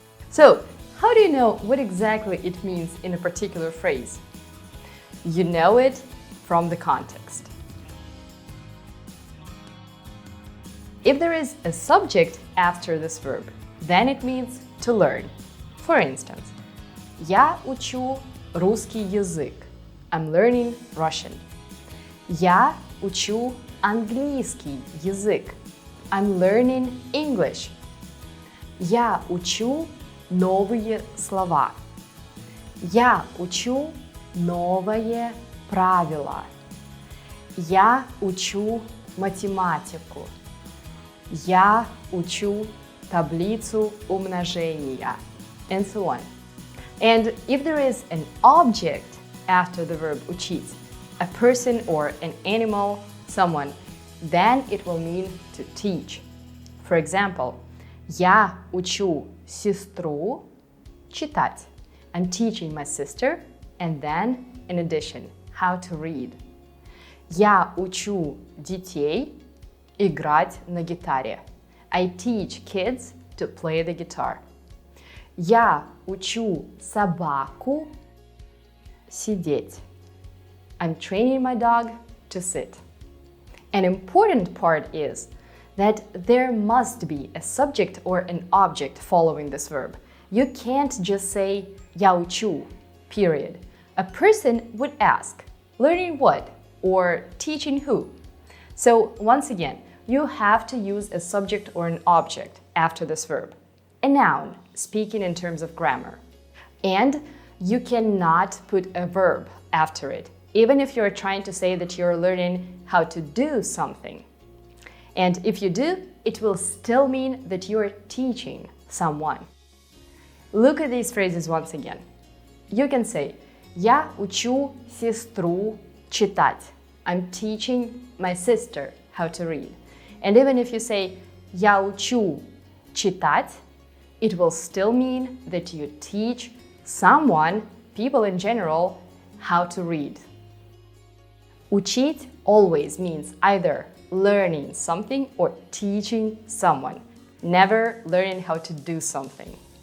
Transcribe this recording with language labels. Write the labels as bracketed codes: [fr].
[en] So, how do you know what exactly it means in a particular phrase? You know it from the context. If there is a subject after this verb, then it means to learn. For instance, [ru] я учу русский язык. [en] I'm learning Russian. [ru] Я учу английский язык. [en] I'm learning English. [ru] Я учу новые слова. Я учу новые правила. Я учу математику. Я учу таблицу умножения. [en] And so on. And if there is an object after the verb учить, a person or an animal, someone, then it will mean to teach. For example, [ru] я учу сестру читать. [en] I'm teaching my sister, and then, in addition, how to read. [ru] Я учу детей играть на гитаре. [en] I teach kids to play the guitar. [ru] Я учу собаку сидеть. [en] I'm training my dog to sit. An important part is that there must be a subject or an object following this verb. You can't just say [ru] я учу, [en] period. A person would ask, learning what? Or teaching who? So once again, you have to use a subject or an object after this verb. A noun, speaking in terms of grammar. And you cannot put a verb after it, even if you're trying to say that you're learning how to do something. And if you do, it will still mean that you're teaching someone. Look at these phrases once again. You can say [ru] я учу сестру читать. [en] I'm teaching my sister how to read. And even if you say [ru] я учу читать, [en] it will still mean that you teach someone, people in general, how to read. Учить always means either learning something or teaching someone, never learning how to do something.